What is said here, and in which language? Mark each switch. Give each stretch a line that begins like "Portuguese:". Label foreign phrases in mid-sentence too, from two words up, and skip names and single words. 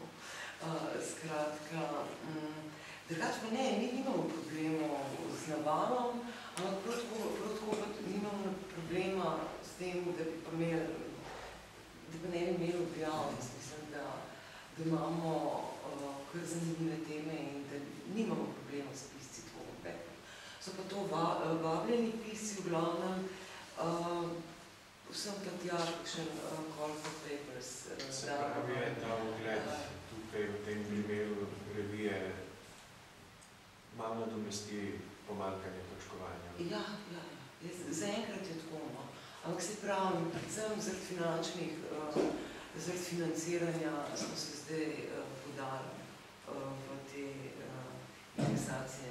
Slovenian: Skratka, drugač pa ne, mi nimamo problemov z navalom, ampak prav tako nimamo problema s tem, da bi pa ne bi imeli objav. Mislim, da imamo kar zanimive teme in da nimamo problema s pisci tako. So pa to vabljeni pisci v glavnem, vsem tja kakšen
English: call for papers.
Slovenian: Se pravi je ta ogled tukaj v tem primeru revije malo nadomesti pomanjkanje točkovanja? Ja. Zaenkrat je tako, no. Ampak se pravim, predvsem zaradi financiranja smo se zdaj podali v te indeksacije.